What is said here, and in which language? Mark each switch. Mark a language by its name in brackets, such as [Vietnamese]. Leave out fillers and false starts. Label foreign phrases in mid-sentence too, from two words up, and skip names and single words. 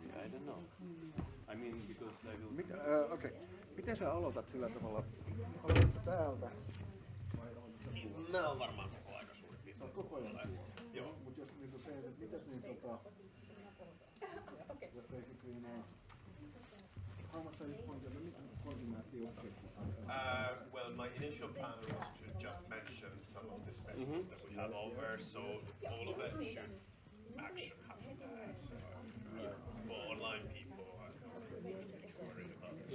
[English] don't know. I mean, because I will... [Finnish] Okei. Miten sä aloitat sillä tavalla? Aloitatko täältä? Nämä on varmaan koko aika suurin piirtein. Se on koko ajan tuolla. Joo. Mut jos niinku se, että mitäs niin jos [English] basically how much are you pointing at the object? Well, my initial plan was to just mention some of the specimens that we have over, so all of it should actually happen there. So for online people, I don't need to worry about this.